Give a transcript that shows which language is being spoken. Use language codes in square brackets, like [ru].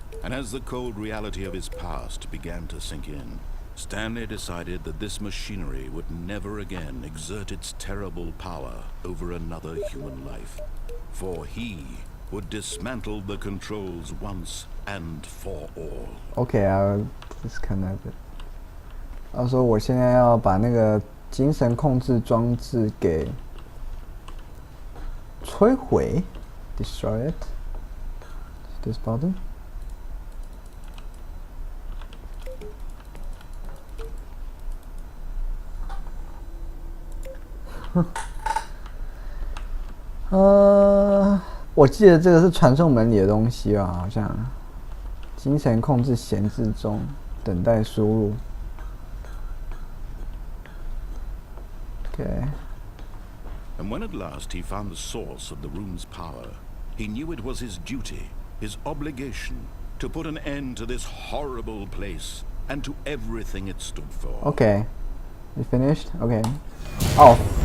[en] And as the cold reality of his past began to sink in, Stanley decided that this machinery would never again exert its terrible power over another human life. For he would dismantle the controls once and for all. Okay, I'll disconnect it. [zh] 他说我现在要把那个精神控制装置给摧毁 ， [en] destroy it. This button. [zh] 我记得这个是传送门里的东西吧，好像。精神控制闲置中，等待输入。 [en] Okay. And when at last he found the source of the room's power, he knew it was his duty, his obligation, to put an end to this horrible place and to everything it stood for. Okay. You finished? Okay. Oh.